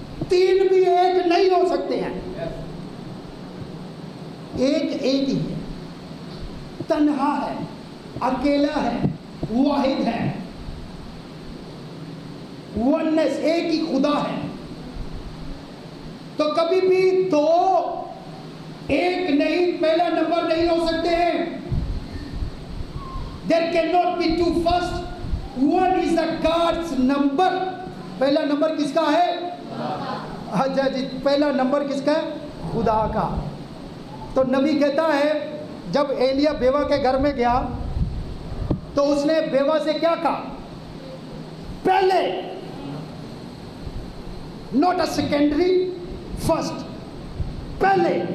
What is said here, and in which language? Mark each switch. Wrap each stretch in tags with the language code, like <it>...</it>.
<hi>3 भी एक नहीं हो सकते हैं, एक ही है, तन्हा है, अकेला है, वाहिद है, वननेस, एक ही खुदा है। तो कभी भी दो एक नहीं, पहला नंबर नहीं हो सकते हैं।</hi> <en>There cannot be two first. One is the God's number.</en> <hi>पहला नंबर किसका है? अच्छा जी, पहला नंबर किसका है? खुदा का। तो नबी कहता है जब एलिया बेवा के घर में गया तो उसने बेवा से क्या कहा? पहले,</hi> <en>Not a secondary, first, पहले।</en>